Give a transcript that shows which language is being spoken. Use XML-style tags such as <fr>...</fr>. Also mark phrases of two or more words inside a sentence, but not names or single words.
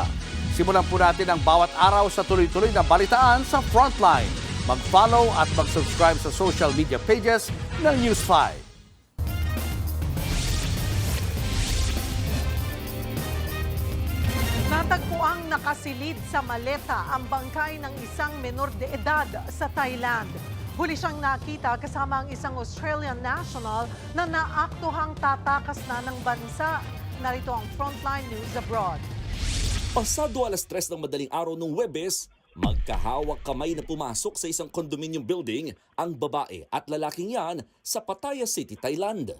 <tl>Simulan po natin ang bawat araw sa tuloy-tuloy na balitaan sa Frontline. Mag-follow at mag-subscribe sa</tl> <en>social media pages</en> <tl>ng News 5. Natagpuang nakasilid sa maleta ang bangkay ng isang menor de edad sa Thailand. Huli siyang nakita kasama ang isang</tl> <en>Australian national</en> <tl>na naaktuhang tatakas na ng bansa. Narito ang Frontline News Abroad. Pasado 3:00 ng madaling araw ng Huwebes, magkahawak kamay na pumasok sa isang</tl> <en>condominium building</en> <tl>ang babae at lalaking yan sa Pattaya City, Thailand.</tl>